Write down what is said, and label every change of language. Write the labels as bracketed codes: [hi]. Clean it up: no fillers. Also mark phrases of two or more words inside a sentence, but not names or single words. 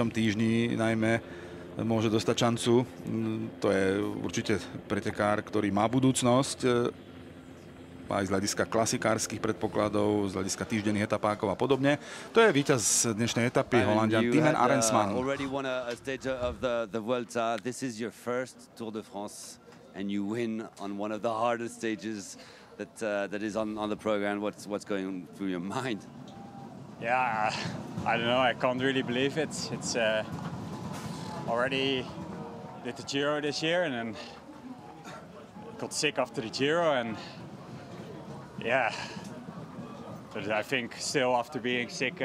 [sk] týždni najmä môže dostať šancu. To je určite pretekár, ktorý má budúcnosť aj z hľadiska klasikárskych predpokladov, z hľadiska týždenných etapákov a podobne. To je víťaz dnešnej etapy, Holanďan Timen Arensman. [en] Already won a stage of the Vuelta. This is your first Tour de France and you win on one of the hardest stages that is on the program. What's going through your mind? Yeah, I don't know. I can't really believe it. It's already did the Giro this year and then got sick after the Giro and yeah, but I think still after being sick I